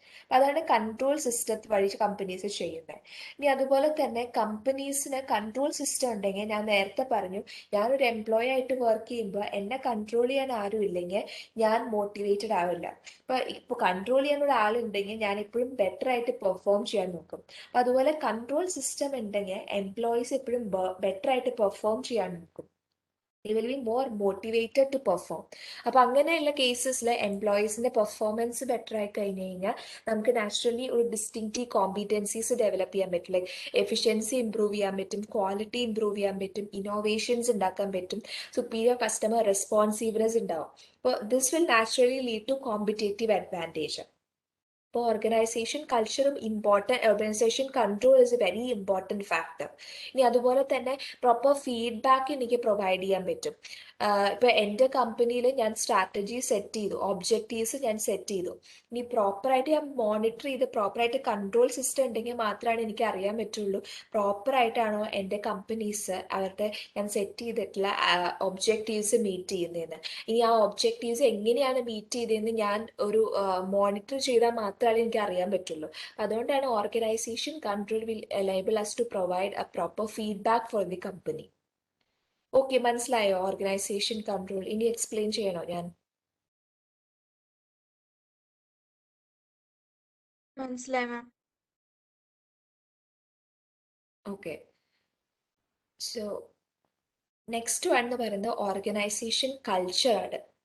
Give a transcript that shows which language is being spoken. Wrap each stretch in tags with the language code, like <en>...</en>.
<ml>അപ്പൊ അതാണ് control system വഴി കമ്പനീസ് ചെയ്യുന്നത്. ഇനി അതുപോലെ തന്നെ കമ്പനീസിന് കൺട്രോൾ സിസ്റ്റം ഉണ്ടെങ്കിൽ, ഞാൻ നേരത്തെ പറഞ്ഞു, ഞാനൊരു എംപ്ലോയി ആയിട്ട് വർക്ക് ചെയ്യുമ്പോൾ എന്നെ കൺട്രോൾ ചെയ്യാൻ ആരും ഇല്ലെങ്കിൽ ഞാൻ മോട്ടിവേറ്റഡ് ആവില്ല. ഇപ്പൊ കൺട്രോൾ ചെയ്യാൻ ഒരാളുണ്ടെങ്കിൽ ഞാൻ എപ്പോഴും ബെറ്റർ ആയിട്ട് പെർഫോം ചെയ്യാൻ നോക്കും. അപ്പൊ അതുപോലെ കൺട്രോൾ സിസ്റ്റം ഉണ്ടെങ്കിൽ എംപ്ലോയീസ് എപ്പോഴും ബെറ്റർ ആയിട്ട് പെർഫോം ചെയ്യാൻ നോക്കും.</ml> <en>they will be more motivated to perform.</en> <ml>അപ്പൊ അങ്ങനെയുള്ള കേസസിൽ എംപ്ലോയീസിന്റെ പെർഫോമൻസ് ബെറ്റർ ആയി കഴിഞ്ഞു കഴിഞ്ഞാൽ നമുക്ക് നാച്ചുറലി ഒരു ഡിസ്റ്റിങ്റ്റീവ് കോമ്പിറ്റൻസീസ് ഡെവലപ്പ് ചെയ്യാൻ പറ്റും. ലൈക്ക് എഫിഷ്യൻസി ഇംപ്രൂവ് ചെയ്യാൻ പറ്റും, ക്വാളിറ്റി ഇംപ്രൂവ് ചെയ്യാൻ പറ്റും, ഇന്നോവേഷൻസ് ഉണ്ടാക്കാൻ പറ്റും, സുപ്പീരിയർ കസ്റ്റമർ റെസ്പോൺസീവ്നെസ് ഉണ്ടാവും.</ml> <en>അപ്പോൾ this will naturally lead to competitive advantage. ഇപ്പോൾ organisation കൾച്ചറും important, organisation control is a very important factor.</en> <ml>ഇനി അതുപോലെ തന്നെ പ്രോപ്പർ ഫീഡ്ബാക്ക് എനിക്ക് പ്രൊവൈഡ് ചെയ്യാൻ പറ്റും. ഇപ്പൊ എൻ്റെ കമ്പനിയിൽ ഞാൻ സ്ട്രാറ്റജി സെറ്റ് ചെയ്തു, ഒബ്ജക്റ്റീവ്സ് ഞാൻ സെറ്റ് ചെയ്തു. ഇനി പ്രോപ്പറായിട്ട് ഞാൻ മോണിറ്റർ ചെയ്ത് പ്രോപ്പറായിട്ട് കൺട്രോൾ സിസ്റ്റം ഉണ്ടെങ്കിൽ മാത്രമാണ് എനിക്ക് അറിയാൻ പറ്റുള്ളൂ പ്രോപ്പറായിട്ടാണോ എൻ്റെ കമ്പനീസ് അവരുടെ ഞാൻ സെറ്റ് ചെയ്തിട്ടുള്ള ഒബ്ജക്റ്റീവ്സ് മീറ്റ് ചെയ്യുന്നതെന്ന്. ഇനി ആ ഒബ്ജക്റ്റീവ്സ് എങ്ങനെയാണ് മീറ്റ് ചെയ്തതെന്ന് ഞാൻ ഒരു മോണിറ്റർ ചെയ്താൽ മാത്രമേ എനിക്ക് അറിയാൻ പറ്റുള്ളൂ. അതുകൊണ്ടാണ്</ml> <en>Organisation control will enable us to provide a proper feedback for the company.</en> <ml>Okay, മനസ്സിലായോ ഓർഗനൈസേഷൻ കൺട്രോൾ? ഇനി എക്സ്പ്ലെയിൻ ചെയ്യണോ ഞാൻ? മനസ്സിലായി മാം. ഓക്കെ, സോ നെക്സ്റ്റ് വൺ എന്ന് പറയുന്നത് ഓർഗനൈസേഷൻ കൾച്ചറാണ്.</ml>